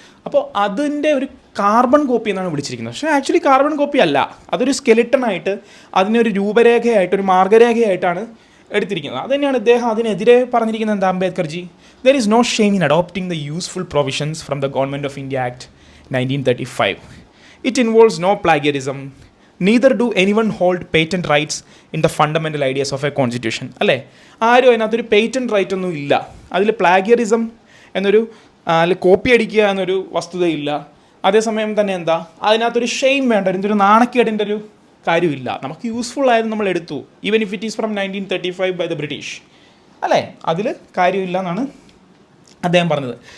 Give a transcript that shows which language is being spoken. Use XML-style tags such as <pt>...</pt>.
<ml>അപ്പോൾ അതിൻ്റെ ഒരു കാർബൺ കോപ്പി എന്നാണ് വിളിച്ചിരിക്കുന്നത്. പക്ഷേ ആക്ച്വലി കാർബൺ കോപ്പി അല്ല, അതൊരു സ്കെലിട്ടണായിട്ട്, അതിനൊരു രൂപരേഖയായിട്ട്, ഒരു മാർഗ്ഗരേഖയായിട്ടാണ് എടുത്തിരിക്കുന്നത്. അത് തന്നെയാണ് ഇദ്ദേഹം അതിനെതിരെ പറഞ്ഞിരിക്കുന്നത്. എന്താ</ml> <en>Ambedkarji, there is no shame in adopting the useful provisions from the government of India act 1935. It involves no plagiarism, neither do anyone hold patent rights in the fundamental ideas of a constitution.</en> <ml>അല്ലേ, ആരും അതിനകത്തൊരു patent right ഒന്നും ഇല്ല. അതിൽ പ്ലാഗിയറിസം എന്നൊരു copy അടിക്കുക എന്നൊരു വസ്തുതയില്ല. അതേസമയം തന്നെ എന്താ, അതിനകത്തൊരു ഷെയിം വേണ്ട, എന്തൊരു നാണക്കേടിൻ്റെ ഒരു കാര്യമില്ല. നമുക്ക് യൂസ്ഫുൾ ആയത് നമ്മൾ എടുത്തു,</ml> <en>even if it is from 1935 by the British,</en> <ml>അല്ലേ, അതിൽ കാര്യമില്ല എന്നാണ് അദ്ദേഹം പറഞ്ഞത്.</ml>